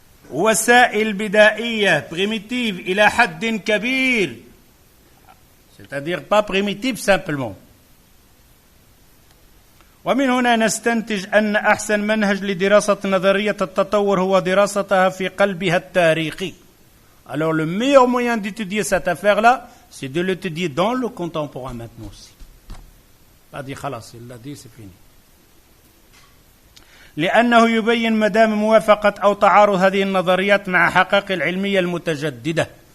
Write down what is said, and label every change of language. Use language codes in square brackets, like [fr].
[ar] وسائل بدائية primitive إلى حد كبير, [fr] c'est-à-dire pas primitive simplement. [ar] ومن هنا نستنتج أن أحسن منهج لدراسة نظرية التطور هو دراستها في قلبها التاريخي. [fr] Alors le meilleur moyen d'étudier cette affaire-là, c'est de l'étudier dans le contemporain maintenant aussi. Pas dit خلاص, il l'a dit, c'est fini. [ar] لأنه يبين مدام موافقة أو تعارض هذه النظريات مع حقائق العلمية المتجددة.